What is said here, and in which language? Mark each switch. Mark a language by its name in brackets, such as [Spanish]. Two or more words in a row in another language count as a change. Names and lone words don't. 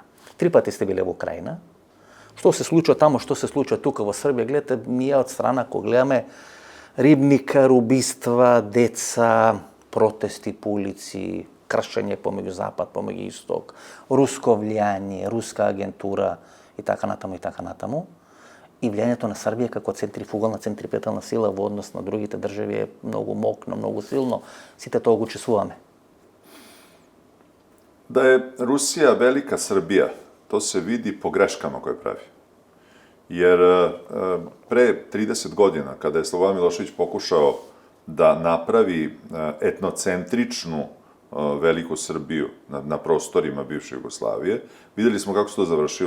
[Macedonian] 3 пати сте биле во Украина. Што се случува тамо, што се случува тука во Србија, гледате, ние од страна кога гледаме рибника, убиства, деца, протести по улици, кршење помеѓу Запад, помеѓу Исток, руско влијание, руска агентура и така натаму и така натаму. И влијанието на Србија како центрифугална, центрипетална сила во однос на другите држави е многу мокно, многу силно. Сите тоа го чувствуваме. [Serbian] Da je Rusija velika Srbija, to se vidi po greškama koje pravi. Jer pre 30 godina, kada je Slobodan Milošević pokušao da napravi etnocentričnu veliku Srbiju na prostorima bivše Jugoslavije, videli smo kako se to završilo.